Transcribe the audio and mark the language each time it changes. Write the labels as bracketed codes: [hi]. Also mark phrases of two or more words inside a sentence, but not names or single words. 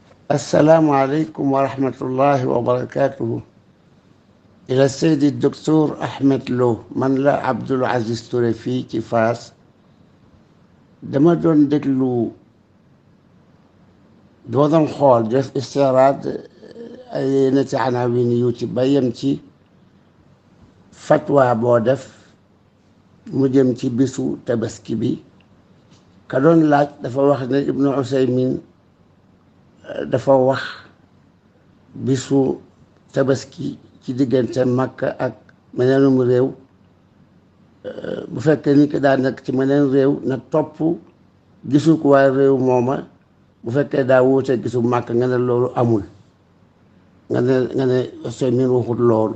[ar] السلام عليكم ورحمة الله وبركاته. إلى السيد الدكتور أحمد لو من لا عبد العزيز توري [wo] fii ci Fass dama doon déglu dama doon xool def istiraad ay yenn ci anawin yu ci ba yem ci fatwa boo def mu jëm ci bisu tabaski bi ka doon laaj dafa wax ne Ibnu Usaymin dafa wax bisu tabaski ci diggante Makka ak meneenum réew bu fekkee ni ki daa nekk ci meneen réew na topp gisu ko waaye réew mooma bu fekkee daa wuute gisu Makka nga ne loolu amul nga ne Usaymin waxut loolu.